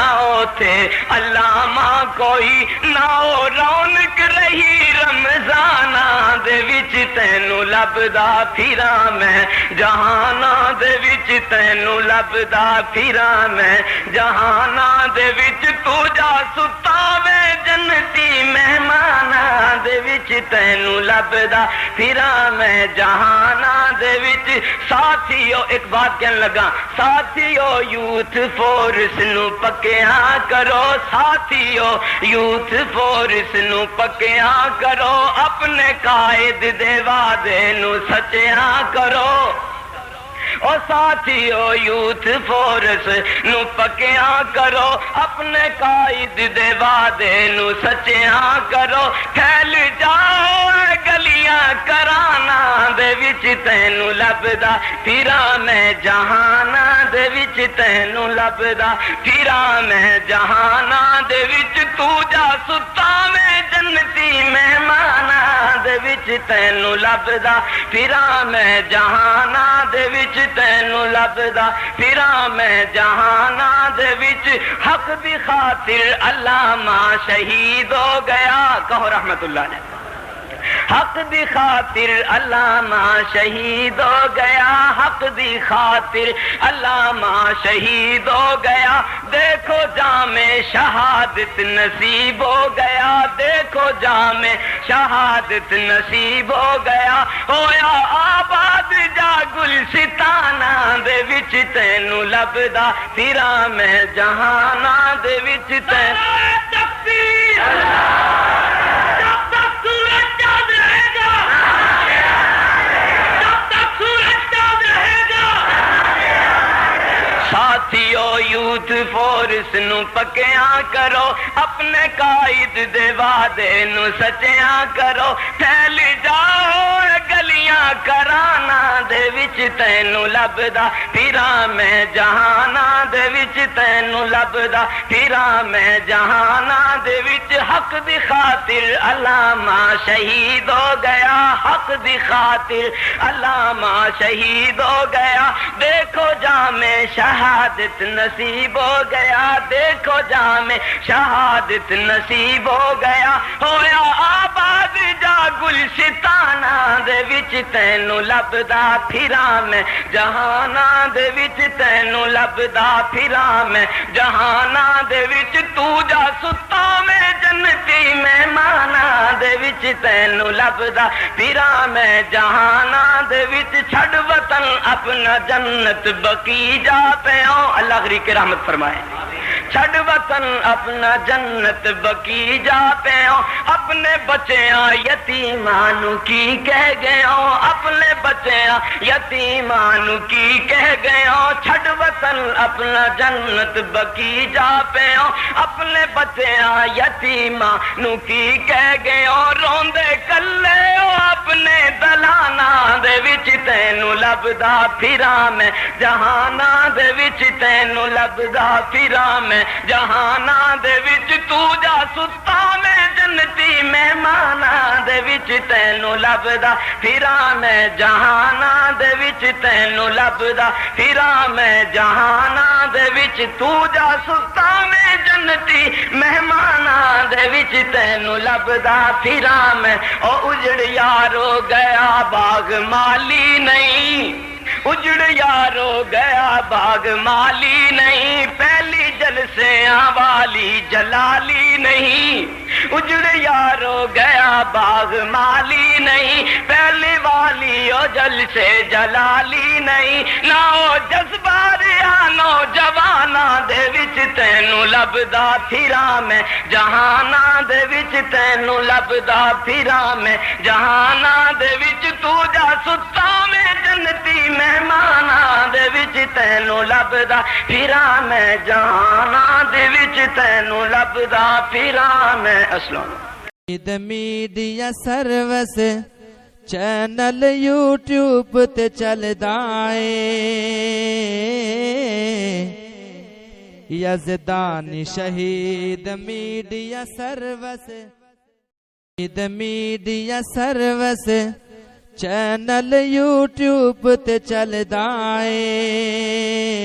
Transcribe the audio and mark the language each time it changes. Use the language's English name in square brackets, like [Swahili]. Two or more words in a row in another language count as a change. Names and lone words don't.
[Punjabi] اوتھے علامہ کوئی نہ او رونق رہی رمضاناں دے وچ تینو لبدا پھراں میں جہاناں دے وچ تینو لبدا پھراں میں جہاناں دے وچ تو جا ستا میں جنتی مہماناں دے وچ تینو لبدا پھراں میں جہاناں دے وچ ساتھیو ایک بات کہن لگا ساتھیو [English] Youth Force [Punjabi] نو پکیاں کرو ساتھیو [English] Youth Force [Punjabi] نو پکیاں کرو اپنے قائد دے وعدے نو سچیاں کرو او ساتھیو [English] Youth Force [Punjabi] نو پکیاں کرو اپنے قائد دے وعدے نو سچیاں کرو پھیل جاؤ گلیاں کرانا دے وچ تینو لبدا پھراں میں جہاناں دے وچ تینو لبدا پھراں میں جہاناں دے وچ تو جا ستا میں جنتی مہماناں دے وچ تینو لبدا پھراں میں جہاناں دے وچ تینو لبدا پھراں میں جہاناں دے وچ حق دی خاطر علامہ شہید ہو گیا کہو [Arabic] رحمت اللہ علیہ [Punjabi] حق دی خاطر علامہ شہید ہو گیا حق دی خاطر علامہ شہید ہو گیا دیکھو جام شہادت نصیب ہو گیا دیکھو جام شہادت نصیب ہو گیا ہویا آباد جا گلستانہ دے وچ تینو لبدا پھراں میں جہاناں دے وچ تینو تکبیر [Urdu] جب تک سورج چاند رہے گا جب تک سورج چاند رہے گا [Punjabi] ساتھیو [English] Youth Force [Punjabi] نو پکیاں کرو اپنے قائد دے وعدے نو سچیاں کرو پھیل جاؤ گلیاں کرانا دے وچ تینو لبدا پھراں میں جہاناں دے وچ تینو لبدا پھراں میں جہاناں دے وچ حق دی خاطر علامہ شہید ہو گیا حق دی خاطر علامہ شہید ہو گیا دیکھو جام شہادت نصیب ہو گیا دیکھو جام شہادت نصیب ہو گیا ہویا آباد جا گلستانہ دے وچ تینو لبدا پھراں میں جہاناں دے وچ تینو لبدا پھراں میں جہاناں دے وچ تو جا ستا میں جنتی مہماناں دے وچ تینو لبدا پھراں میں جہاناں دے وچ چھڑ وطن اپنا جنت بقی جا پیوں اللہ غریب کے رحمت فرمائے چھڑ وطن اپنا جنت بقی جا پیوں اپنے بچیاں یتیمانو کی کہہ گیوں اپنے بچیاں یتیمانو کی کہہ گیوں چھڑ وطن اپنا جنت بقی جا پیوں اپنے بچیاں یتیمانو کی کہہ گیوں روندے کلے اپنے دلانا دے وچ تینوں لبدا پھراں میں جہاناں دے وچ تینوں لبدا پھراں میں جہاناں دے وچ تو جا ستا میں جنتی مہماناں دے وچ تینوں لبدا پھراں میں جہاناں دے وچ تینوں لبدا پھراں میں جہاناں دے وچ تو جا ستا میں جنتی مہماناں دے وچ تینوں لبدا پھراں میں او اجڑ یارو گیا باغ مالی نہیں اجڑ یارو گیا باغ مالی نہیں پہلی جلسیاں والی جلالی نہیں اجڑ یارو گیا باغ مالی نہیں پہلی والی او جلسے جلالی نہیں نہ او جذبہ رہا نوجواناں دے وچ تینوں لبدا پھراں میں جہاناں دے وچ تینوں لبدا پھراں میں جہاناں دے وچ تو جا ستا میں جنتی مہماناں دے وچ تینوں لبدا پھراں میں جہاناں دے وچ تینوں لبدا پھراں میں اسلام [English] Media Service Channel YouTube [Punjabi] تے چلدا اے یزدانی شہید [English] Media Service Media Service Channel YouTube [Punjabi] تے چلدا اے